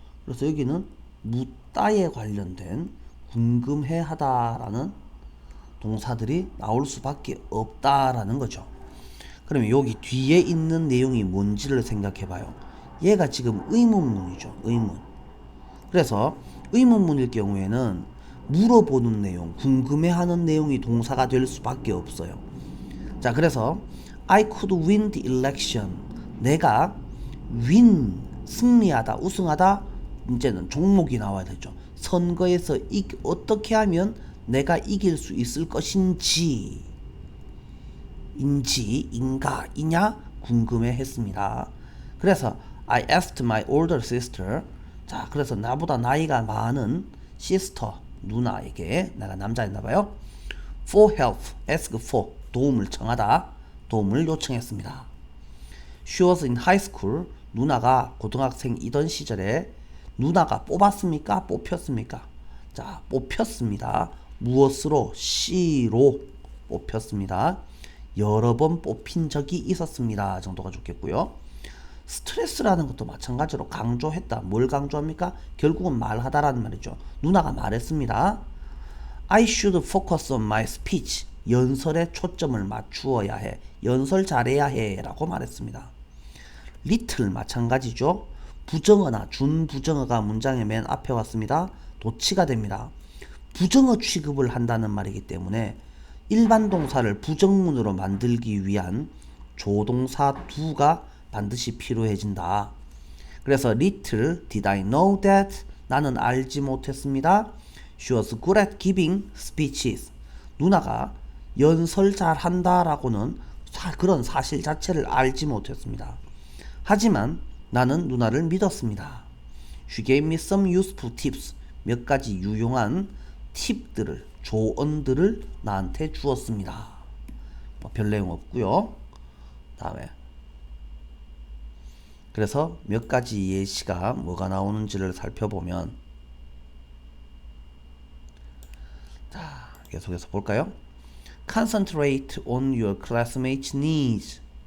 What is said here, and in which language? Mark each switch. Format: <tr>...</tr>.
<ko>그래서 여기는 묻다에 관련된 궁금해하다라는 동사들이 나올 수밖에 없다라는 거죠. 그러면 여기 뒤에 있는 내용이 뭔지를 생각해 봐요. 얘가 지금 의문문이죠. 의문. 그래서 의문문일 경우에는 물어보는 내용, 궁금해하는 내용이 동사가 될 수밖에 없어요. 자, 그래서</ko> <en>I could win the election.</en> <ko>내가 win, 승리하다, 우승하다. 이제는 종목이 나와야 되죠. 선거에서 어떻게 하면 내가 이길 수 있을 것인지 인가 이냐 궁금해 했습니다. 그래서</ko> <en>I asked my older sister.</en> <ko>자, 그래서 나보다 나이가 많은 sister 누나에게, 내가 남자였나봐요,</ko> <en>for help, ask for</en> <ko>도움을 청하다, 도움을 요청했습니다.</ko> <en>She was in high school.</en> <ko>누나가 고등학생이던 시절에 누나가 뽑았습니까? 뽑혔습니까? 자, 뽑혔습니다. 무엇으로? C로 뽑혔습니다. 여러 번 뽑힌 적이 있었습니다 정도가 좋겠고요. 스트레스라는 것도 마찬가지로 강조했다. 뭘 강조합니까? 결국은 말하다라는 말이죠. 누나가 말했습니다.</ko> <en>I should focus on my speech.</en> <ko>연설에 초점을 맞추어야 해. 연설 잘해야 해 라고 말했습니다. little 마찬가지죠. 부정어나 준부정어가 문장의 맨 앞에 왔습니다. 도치가 됩니다. 부정어 취급을 한다는 말이기 때문에 일반 동사를 부정문으로 만들기 위한 조동사 do가 반드시 필요해진다. 그래서</ko> <en>little did I know that.</en> <ko>나는 알지 못했습니다.</ko> <en>She was good at giving speeches.</en> <ko>누나가 연설 잘한다 라고는 그런 사실 자체를 알지 못했습니다. 하지만 나는 누나를 믿었습니다.</ko> <en>She gave me some useful tips.</en> <ko>몇 가지 유용한 팁들을, 조언들을 나한테 주었습니다. 별 내용 없고요. 다음에 그래서 몇 가지 예시가 뭐가 나오는지를 살펴보면, 자, 계속해서 볼까요?</ko> <en>Concentrate on your classmates' needs.</en>